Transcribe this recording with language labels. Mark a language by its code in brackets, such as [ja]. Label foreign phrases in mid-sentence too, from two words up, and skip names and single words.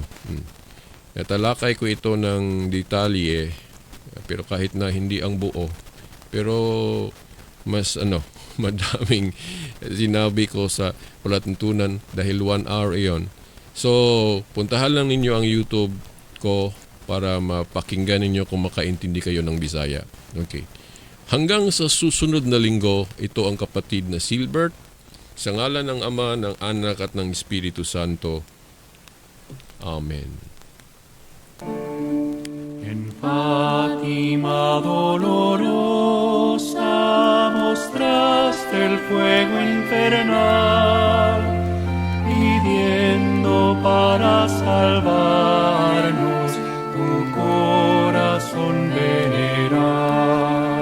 [tl] Natalakay ko ito ng detalye, pero kahit na hindi ang buo, pero mas madaming sinabi ko sa palatuntunan dahil 1 hour iyon. So, puntahan lang ninyo ang YouTube ko para mapakinggan ninyo kung makaintindi kayo ng Bisaya. Okay. Hanggang sa susunod na linggo, ito ang kapatid na Silbert, sa ngalan ng Ama, ng Anak at ng Espiritu Santo. Amen. [es] En Fátima dolorosa mostraste el fuego infernal, pidiendo para salvarnos tu corazón venerar.